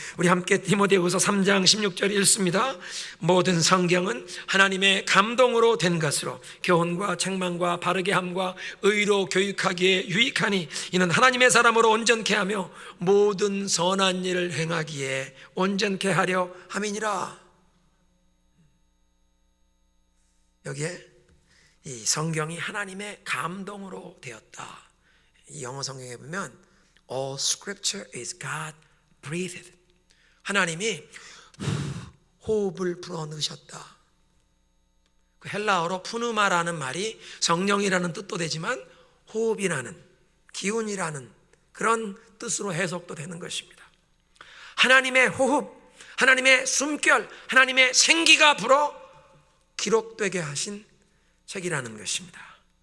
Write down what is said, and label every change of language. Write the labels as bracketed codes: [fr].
[ko] 우리 함께 디모데후서 3장 16절 읽습니다. 모든 성경은 하나님의 감동으로 된 것으로 교훈과 책망과 바르게 함과 의로 교육하기에 유익하니 이는 하나님의 사람으로 온전케 하며 모든 선한 일을 행하기에 온전케 하려 함이니라. 여기에 이 성경이 하나님의 감동으로 되었다. 이 영어 성경에 보면 [en] All scripture is God breathed. [ko] 하나님이 호흡을 불어넣으셨다. 그 헬라어로 푸누마라는 말이 성령이라는 뜻도 되지만 호흡이라는, 기운이라는 그런 뜻으로 해석도 되는 것입니다. 하나님의 호흡, 하나님의 숨결, 하나님의 생기가 불어 기록되게 하신 책이라는 것입니다.